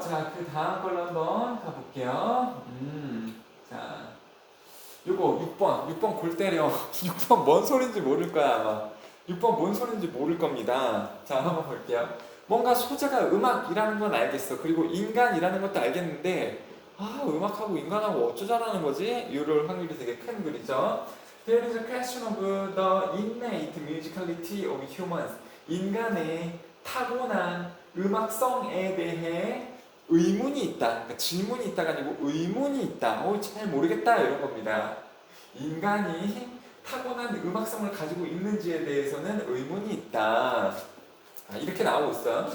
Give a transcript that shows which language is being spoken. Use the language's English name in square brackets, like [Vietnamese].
[Korean] 자, 그 다음 걸로 한번 가볼게요. 자, 요거 6번 골 때려. 6번 뭔 소린지 모를 거야, 아마. 6번 뭔 소린지 모를 겁니다. 자, 한번 볼게요. 뭔가 소재가 음악이라는 건 알겠어. 그리고 인간이라는 것도 알겠는데, 음악하고 인간하고 어쩌자라는 거지? 이럴 확률이 되게 큰 글이죠. [English] There is a question of the innate musicality of humans. [Korean] 인간의 타고난 음악성에 대해 의문이 있다. 그러니까 질문이 있다가 아니고 의문이 있다. 잘 모르겠다 이런 겁니다. 인간이 타고난 음악성을 가지고 있는지에 대해서는 의문이 있다. 이렇게 나오고 있어요.